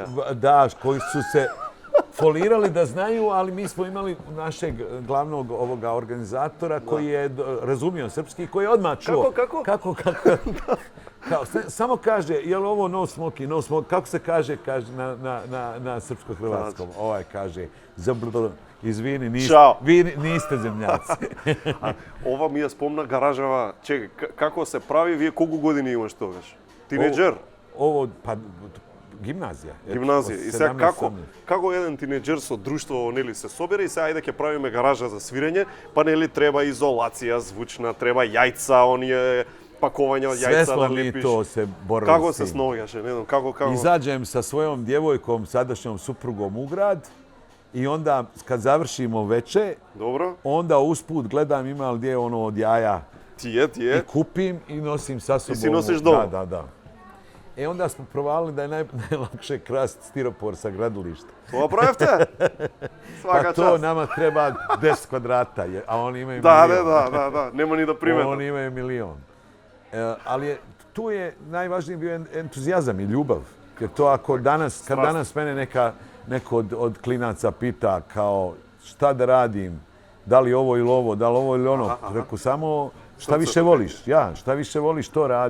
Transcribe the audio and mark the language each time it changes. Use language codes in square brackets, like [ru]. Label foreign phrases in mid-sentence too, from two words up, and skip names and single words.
[bs] Da, koji su se folirali da znaju, ali mi smo imali našeg glavnog ovoga organizatora koji je razumio srpski i koji je odmah čuo. Kako? Samo kaže, je li ovo [en] no smoking, [bs] kako se kaže na srpsko-hrvatskom? Ovaj kaže, izvini, vi niste zemljaci. [mk] Ова ми ја спомна гаражава. Чекај, како се прави, вие колку години имаш тогаш? Тинеџер? [bs] Ovo, pa gimnazija. [mk] Гимназија. И сега како еден тинеџер со друштво нели се собере и сега ајде ќе правиме гаража за свирење, па нели треба изолација звучна, треба јајца, оние пакување од јајца да лепиш. [bs] Sve smo mi to se borili [mk] Како [bs] s [mk] се [bs] tim. [mk] сноѓаше, не знам, како? [bs] Izađem sa svojom djevojkom, sadašnjom suprugom u grad i onda kad završimo veče, Dobro. onda usput gledam ima li gdje ono od jaja. Tije. I kupim i nosim sa sobom. [mk] И си носиш дома? [bs] Da. Onda smo provalili da je najlakše krast stiropor sa gradilišta. [mk] Тоа правевте? Свака [bs] Pa to [mk] част. [bs] nama treba 10 kvadrata, a oni imaju milion. [mk] Да. Нема ни да приметам. [bs] Oni imaju milion. Ali tu je najvažniji bio entuzijazam i ljubav. Jer to ako kad danas mene neko od klinaca pita kao šta da radim, da li ovo ili ovo, da li ovo ili ono, reku samo šta više voliš, šta više voliš to radi.